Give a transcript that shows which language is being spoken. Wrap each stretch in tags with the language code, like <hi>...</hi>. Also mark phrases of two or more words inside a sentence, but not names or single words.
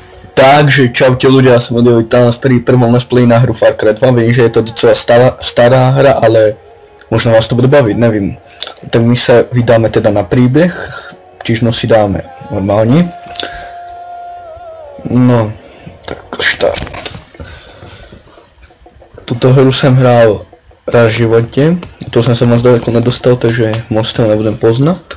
<sk>Takže čaute ľudia, ja som Odio, vítam vás pri prvom</sk> <en>let's play</en> <sk>na hru Far Cry 2. Viem, že je to docela stará hra, ale možno vás to bude baviť, nevím. Tak my sa vydáme teda na príbeh, čiže si dáme normálne. No, tak štart. Tuto hru som hral raz v živote, to som sa moc daleko nedostal, takže moc to nebudem poznať.</sk>